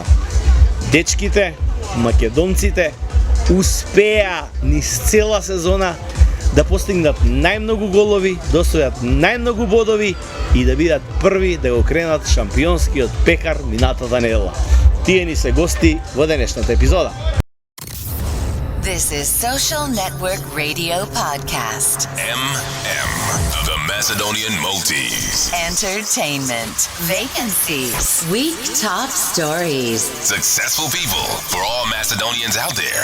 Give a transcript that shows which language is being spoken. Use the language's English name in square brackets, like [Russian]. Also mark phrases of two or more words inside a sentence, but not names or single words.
[Macedonian] Дечките, македонците, успеа низ цела сезона да постигнат најмногу голови, да освојат најмногу бодови и да бидат први да го кренат шампионскиот пекар минатата недела. Тие ни се гости во денешната епизода. [English] This is Social Network Radio Podcast. MM, the Macedonian Maltese. Entertainment. Vacancies. Week top stories. Successful people for all Macedonians out there.